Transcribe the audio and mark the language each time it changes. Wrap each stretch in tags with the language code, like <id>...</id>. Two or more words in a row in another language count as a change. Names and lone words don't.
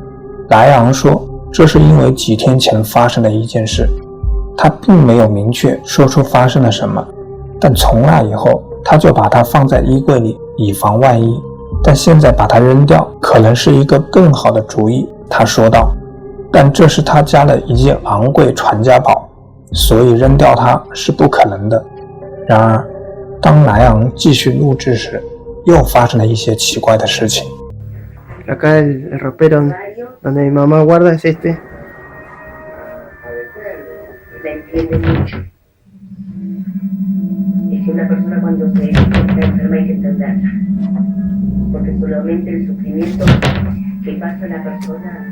<zh>莱昂说，这是因为几天前发生的一件事，他并没有明确说出发生了什么，但从那以后他就把它放在衣柜里以防万一，但现在把它扔掉可能是一个更好的主意，他说道。但这是他家的一件昂贵传家宝，所以扔掉它是不可能的。然而当莱昂继续录制时，又发生了一些奇怪的事情。</zh> <es>Acá el ropero donde mi mamá guarda es este. La entiende mucho. Es que una persona cuando se está enferma hay que entenderla. Porque solamente el sufrimiento que pasa a la persona.</es>